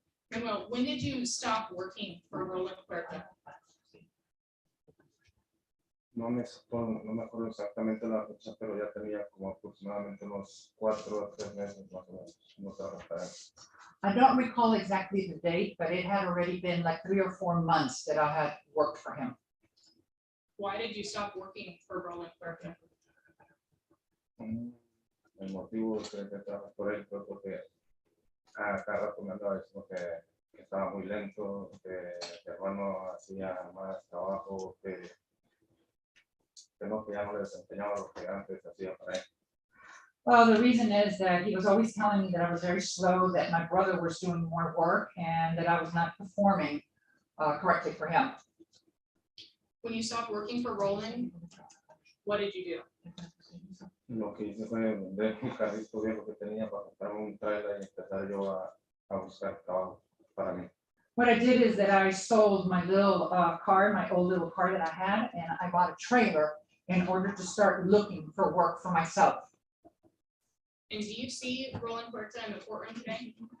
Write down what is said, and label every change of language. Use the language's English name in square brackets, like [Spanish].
[English] Manuel, when did you stop working for Roland Huerta? [Spanish] No me acuerdo exactamente la fecha, pero ya tenía como aproximadamente unos 4 o 3 meses más o menos. No trabajaba para él. [English] I don't recall exactly the date, but it had already been like 3 or 4 months that I had worked for him. Why did you stop working for Roland Huerta? [Spanish] El motivo que dejé de trabajar por él fue porque a cada rato me andaba diciendo que estaba muy lento, que mi hermano hacía más trabajo, que no, que ya no le desempeñaba lo que antes hacía para él. [English] Well, the reason is that he was always telling me that I was very slow, that my brother was doing more work, and that I was not performing correctly for him. When you stopped working for Roland, what did you do? [Spanish] Lo que hice fue vender un carrito viejo que tenía para comprarme un trailer y empezar yo a buscar trabajo para mí. [English] What I did is that I sold my little car, my old little car that I had, and I bought a trailer in order to start looking for work for myself. And do you see Roland Huerta in the courtroom today?